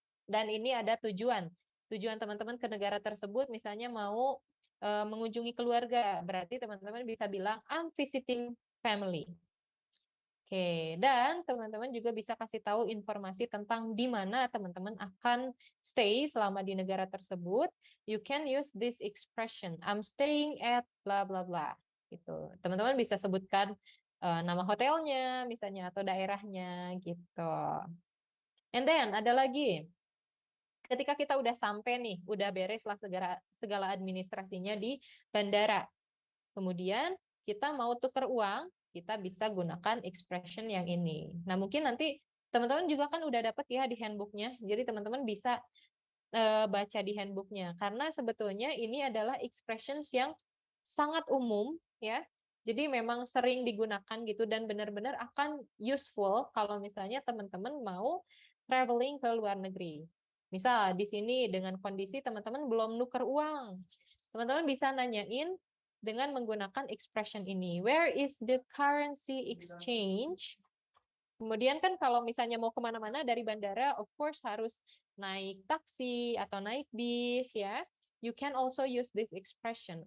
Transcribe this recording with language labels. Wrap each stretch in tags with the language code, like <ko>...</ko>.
<id>Dan ini ada tujuan. Tujuan teman-teman ke negara tersebut misalnya mau mengunjungi keluarga, berarti teman-teman bisa bilang</id> <en>I'm visiting family.</en> <id>Oke, dan teman-teman juga bisa kasih tahu informasi tentang di mana teman-teman akan stay selama di negara tersebut.</id> <en>You can use this expression, I'm staying at bla bla bla.</en> <id>Gitu. Teman-teman bisa sebutkan nama hotelnya misalnya atau daerahnya gitu.</id> <en>And then</en> <id>ada lagi. Ketika kita udah sampai nih, udah beres lah segala administrasinya di bandara. Kemudian kita mau tukar uang, kita bisa gunakan expression yang ini. Nah, mungkin nanti teman-teman juga kan udah dapat ya di handbooknya. Jadi teman-teman bisa baca di handbooknya. Karena sebetulnya ini adalah expressions yang sangat umum ya. Jadi memang sering digunakan gitu dan benar-benar akan useful kalau misalnya teman-teman mau traveling ke luar negeri. Misal di sini dengan kondisi teman-teman belum nuker uang. Teman-teman bisa nanyain dengan menggunakan expression ini.</id> <en>Where is the currency exchange?</en> <id>Kemudian kan kalau misalnya mau kemana-mana dari bandara,</id> <en>of course</en> <id>harus naik taksi atau naik bis ya.</id> <en>You can also use this expression.</en>